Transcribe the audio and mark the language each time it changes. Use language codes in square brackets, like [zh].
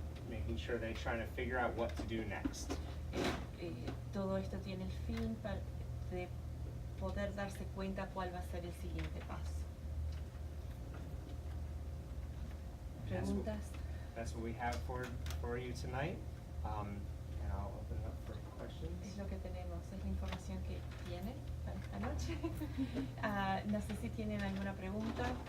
[en] Making sure they're trying to figure out what to do next. [es] Todo esto tiene el fin de poder darse cuenta cuál va a ser el siguiente paso. ¿Preguntas? [en] That's what we have for you tonight. And I'll open it up for questions. [es] Es lo que tenemos, es la información que tienen para esta noche. No sé si tienen alguna pregunta.